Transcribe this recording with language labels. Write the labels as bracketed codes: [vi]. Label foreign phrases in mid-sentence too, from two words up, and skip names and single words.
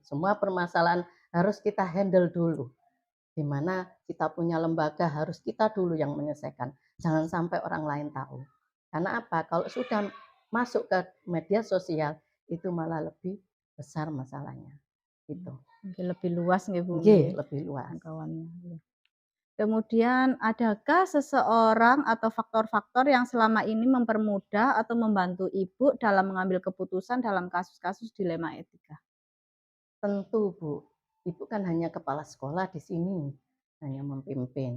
[id] Semua permasalahan harus kita handle dulu. Di mana kita punya lembaga harus kita dulu yang menyelesaikan. Jangan sampai orang lain tahu. Karena apa? Kalau sudah masuk ke media sosial, itu malah lebih besar masalahnya. Gitu. Lebih luas nggih Bu. Nggih, lebih luas. Jangkauannya. Kemudian adakah seseorang atau faktor-faktor yang selama ini mempermudah atau membantu Ibu dalam mengambil keputusan dalam kasus-kasus dilema etika? Tentu Bu, Ibu kan hanya kepala sekolah di sini, hanya memimpin.